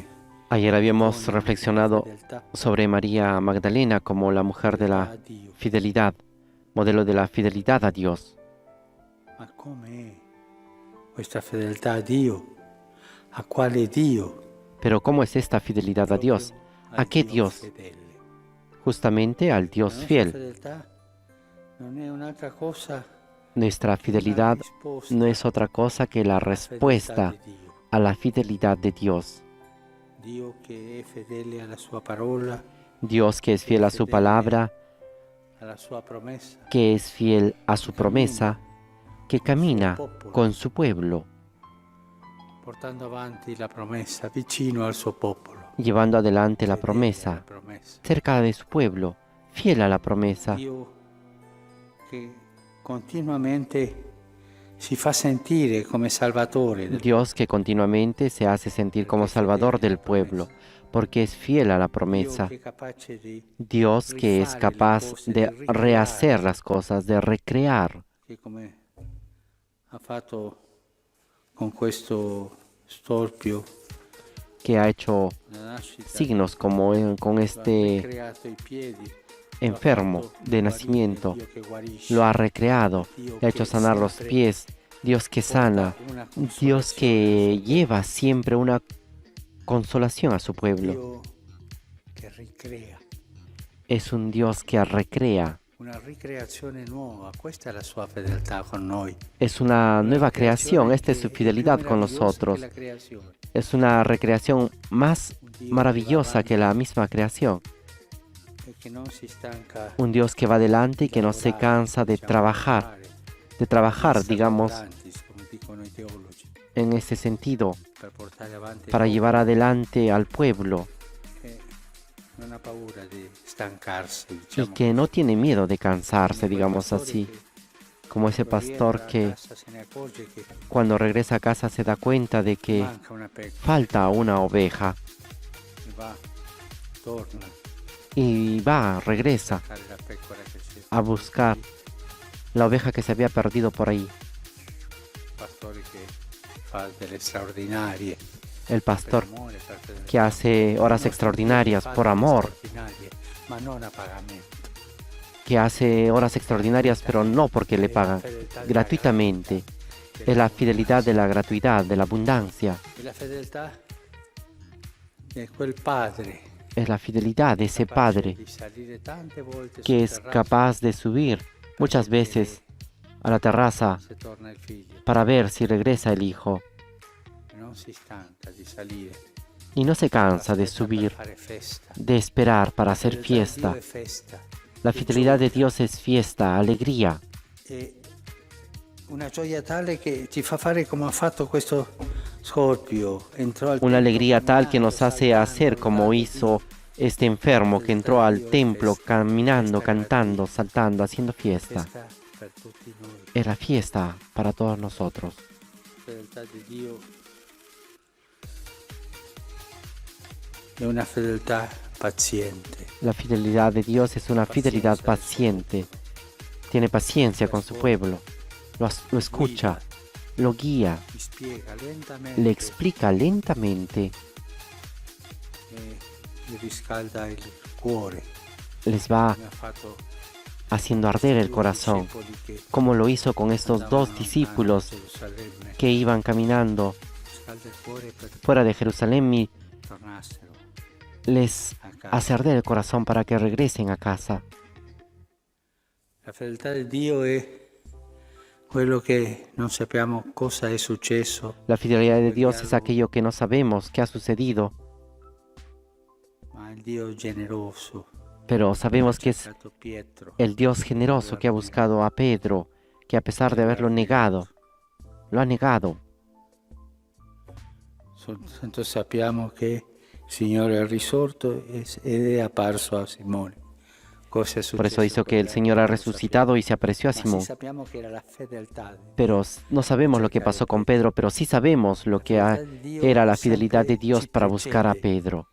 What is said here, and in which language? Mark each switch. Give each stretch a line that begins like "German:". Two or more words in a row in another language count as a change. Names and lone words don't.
Spanish: Ayer habíamos reflexionado sobre María Magdalena como la mujer de la fidelidad, modelo de la fidelidad a Dios.
Italian: ma come questa fedeltà a Dio, a quale Dio,
Spanish: Pero ¿cómo es esta fidelidad a Dios? ¿A qué Dios? Justamente al Dios fiel.
Italian: fedeltà non è un'altra cosa
Spanish: Nuestra fidelidad no es otra cosa que la respuesta a la fidelidad de Dios.
Italian: Dio che è fedele alla sua parola,
Spanish: Dios que es fiel a su palabra,
Italian: alla sua promessa,
Spanish: que es fiel a su promesa, que camina con su pueblo,
Italian: portando avanti la promessa vicino al suo popolo.
Spanish: llevando adelante la
Italian: Fedele
Spanish: promesa
Italian: alla promessa.
Spanish: cerca de su pueblo, fiel a la promesa.
Italian: Dio che continuamente si fa sentire come salvatore del
Spanish: Dios que continuamente se hace sentir como Salvador del pueblo, porque es fiel a la
Italian: Dio
Spanish: promesa.
Italian: che è capace di
Spanish: Dios que es
Italian: rifare le
Spanish: capaz
Italian: cose,
Spanish: de
Italian: di ricreare,
Spanish: rehacer las cosas, de recrear,
Italian: che come ha fatto con questo storpio
Spanish: que ha hecho
Italian: nella nascita,
Spanish: signos como con
Italian: lo ha
Spanish: este
Italian: ricreato i piedi, lo ha
Spanish: enfermo
Italian: fatto
Spanish: de
Italian: guarire,
Spanish: nacimiento,
Italian: Dio che guarisce,
Spanish: lo ha recreado,
Italian: Dio
Spanish: le ha hecho
Italian: che
Spanish: sanar los
Italian: sempre
Spanish: pies, Dios que sana,
Italian: porta una
Spanish: Dios
Italian: consolazione al
Spanish: que
Italian: suo
Spanish: lleva
Italian: popolo,
Spanish: siempre una consolación a su pueblo.
Italian: Dio che ricrea,
Spanish: Es un Dios que recrea,
Italian: una ricreazione nuova, questa è la sua fedeltà con noi,
Spanish: es una
Italian: una
Spanish: nueva creación,
Italian: ricreazione
Spanish: esta es
Italian: che
Spanish: su
Italian: è più
Spanish: fidelidad con
Italian: meravigliosa che
Spanish: nosotros,
Italian: la creazione,
Spanish: es una recreación más
Italian: un Dio che va
Spanish: maravillosa que
Italian: avanti
Spanish: la misma creación,
Italian: e che non si stanca
Spanish: un Dios que va adelante y
Italian: di
Spanish: que no se
Italian: lavorare,
Spanish: cansa de
Italian: diciamo,
Spanish: trabajar,
Latin: vis
Spanish: digamos,
Italian: laborantis, come dicono i teologi,
Spanish: en ese sentido,
Italian: per portare avanti il
Spanish: para llevar
Italian: popolo,
Spanish: adelante al pueblo
Italian: che non ha paura di stancarsi,
Spanish: y
Italian: diciamo
Spanish: que no
Italian: così.
Spanish: tiene miedo de cansarse,
Italian: Come quel
Spanish: digamos
Italian: pastore
Spanish: así,
Italian: che
Spanish: como ese
Italian: quando
Spanish: pastor
Italian: rientra a
Spanish: que
Italian: casa se ne accorge che
Spanish: cuando regresa a casa se da cuenta de que
Italian: manca una pecora
Spanish: falta una oveja
Italian: e va, torna
Spanish: y va, regresa
Italian: a cercare la pecora che si è
Spanish: a buscar
Italian: perduta lì.
Spanish: la oveja que se había perdido por ahí.
Italian: Pastore che fa delle straordinarie
Spanish: El pastor
Italian: per amore, per fedeltà.
Spanish: que hace horas
Italian: Il nostro
Spanish: extraordinarias
Italian: Dio che fa
Spanish: por
Italian: delle
Spanish: amor,
Italian: straordinarie, ma non a pagamento.
Spanish: que hace horas extraordinarias, pero no porque le pagan, gratuitamente. Es la fidelidad de la gratuidad, de la abundancia.
Italian: E la fedeltà è quel padre
Spanish: Es la fidelidad de ese
Italian: capace
Spanish: Padre
Italian: di salire tante volte
Spanish: que
Italian: sul
Spanish: es
Italian: terrazzo
Spanish: capaz de subir muchas veces a la terraza
Italian: se torna il figlio
Spanish: para ver si regresa el Hijo
Italian: e non si stanca di salire,
Spanish: y no se cansa de
Italian: aspetta per
Spanish: subir,
Italian: fare festa.
Spanish: de esperar para
Italian: La
Spanish: hacer
Italian: fedeltà di Dio
Spanish: fiesta.
Italian: è festa,
Spanish: La
Italian: è
Spanish: fidelidad de
Italian: gioia,
Spanish: Dios es fiesta, alegría.
Italian: è una gioia tale che ti fa fare come ha fatto questo Scorpio, entrò al
Spanish: Una templo alegría tal que nos
Italian: camminando,
Spanish: hace hacer
Italian: saltando,
Spanish: como
Italian: lodando
Spanish: hizo
Italian: Dio.
Spanish: este enfermo que entró al templo caminando,
Italian: Festa
Spanish: cantando,
Italian: gratuita,
Spanish: saltando, haciendo fiesta.
Italian: festa per tutti noi.
Spanish: Es la fiesta para todos nosotros.
Italian: La fedeltà di Dio è una fedeltà paziente.
Spanish: La fidelidad de Dios es una fidelidad paciente. Tiene paciencia con su pueblo. Lo escucha, lo guía,
Italian: Ti spiega lentamente
Spanish: le explica lentamente,
Italian: e gli riscalda il cuore.
Spanish: les va
Italian: Come ha fatto
Spanish: haciendo arder el
Italian: due
Spanish: corazón,
Italian: discepoli che
Spanish: como lo hizo con estos
Italian: andavano
Spanish: dos
Italian: lontano
Spanish: discípulos
Italian: da Gerusalemme.
Spanish: que iban caminando
Italian: Scalda il cuore per
Spanish: fuera de Jerusalén y
Italian: tornassero
Spanish: les
Italian: a casa.
Spanish: hace arder el corazón para que regresen a casa.
Italian: La fedeltà di Dio è quello che non sappiamo cosa è successo,
Spanish: La fidelidad de Dios es aquello que no sabemos qué ha sucedido,
Italian: ma il Dio generoso
Spanish: pero
Italian: ha
Spanish: sabemos que es
Italian: cercato Pietro.
Spanish: el Dios generoso que ha buscado a Pedro, que a pesar de haberlo negado, lo ha negado.
Italian: Soltanto sappiamo che il Signore è risorto ed è apparso a Simone. Cosa è successo
Spanish: Por eso hizo que el
Italian: per
Spanish: Señor
Italian: lei
Spanish: ha
Italian: non lo
Spanish: resucitado y se apreció a
Italian: sappiamo. Ma
Spanish: Simón.
Italian: sì sappiamo che era la fedeltà di Dio.
Spanish: Pero no sabemos lo que pasó con Pedro, pero sí sabemos lo que era la fidelidad de Dios para buscar a Pedro.